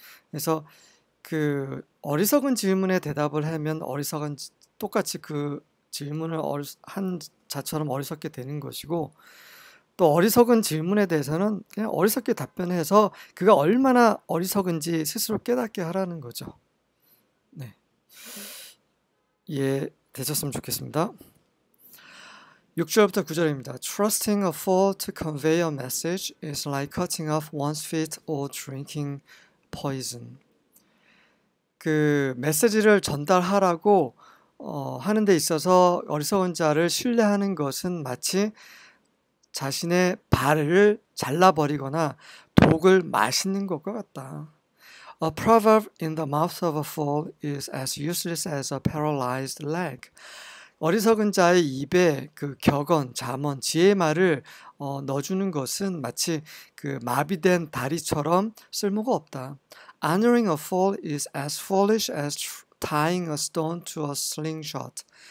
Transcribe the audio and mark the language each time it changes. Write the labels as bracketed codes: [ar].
[ko] 그래서 그 어리석은 질문에 대답을 하면 똑같이 그 질문을 한 자처럼 어리석게 되는 것이고, 또 어리석은 질문에 대해서는 그냥 어리석게 답변해서 그가 얼마나 어리석은지 스스로 깨닫게 하라는 거죠. 이해되셨으면 좋겠습니다. 6절부터 9절입니다. [en] Trusting a fool to convey a message is like cutting off one's feet or drinking poison. [ko] 그 메시지를 전달하라고 하는 데 있어서 어리석은 자를 신뢰하는 것은 마치 자신의 발을 잘라버리거나 독을 마시는 것과 같다. [en] A proverb in the mouth of a fool is as useless as a paralyzed leg. [ko] 어리석은 자의 입에 그 격언, 잠언, 지혜의 말을 넣어주는 것은 마치 그 마비된 다리처럼 쓸모가 없다. [en] Honoring a fool is as foolish as tying a stone to a slingshot.